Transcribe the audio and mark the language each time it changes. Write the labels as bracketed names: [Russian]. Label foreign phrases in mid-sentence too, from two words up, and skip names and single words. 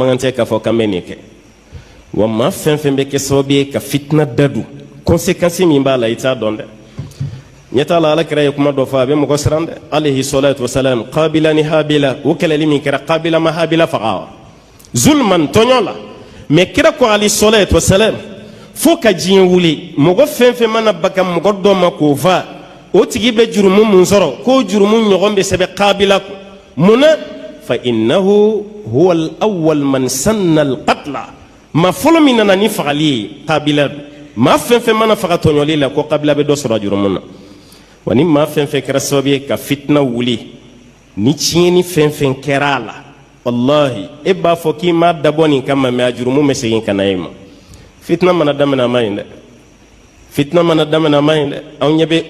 [Bambara] man kan tɛ k'a fɔ k'an bɛ nin kɛ wa maa fɛn fɛn bɛ kɛ sababu ye ka fitina dadu conséquence min b'a la i t'a dɔn dɛ ɲɛ t'a la alakira ye kuma dɔ fɔ a bɛ mɔgɔ siran dɛ [Arabic] عليه الصلاة والسلام [Bambara] Kabila ni Habila o kɛlɛli min kɛra Kabila ma Habila faga zulman tɔɲɔ la mais kira ko [Arabic] عليه الصلاة والسلام [Bambara] fo ka diɲɛ wuli mɔgɔ fɛn fɛn mana baka mɔgɔ dɔ ma k'o fa o tigi bɛ jurumu mun sɔrɔ k'o jurumu ɲɔgɔn bɛ sɛbɛn Kabila kun mun na fa [Arabic] إنه هو الأول من سن القتل [Bambara] ma fɔlɔ min nana ni fagali ye Kabila maa fɛn fɛn mana faga tɔɲɔli la ko Kabila bɛ dɔ sɔrɔ jurumu na wa ni maa fɛn fɛn kɛra sababu ye ka fitina wuli ni tiɲɛni fɛn fɛn kɛra a la wallahi e b'a fɔ k'i m'a dabɔ nin kama mais a jurumu bɛ segin ka na e ma fitina mana daminɛ a ma ɲi dɛ fitina mana daminɛ a ma ɲi dɛ anw ɲɛ bɛ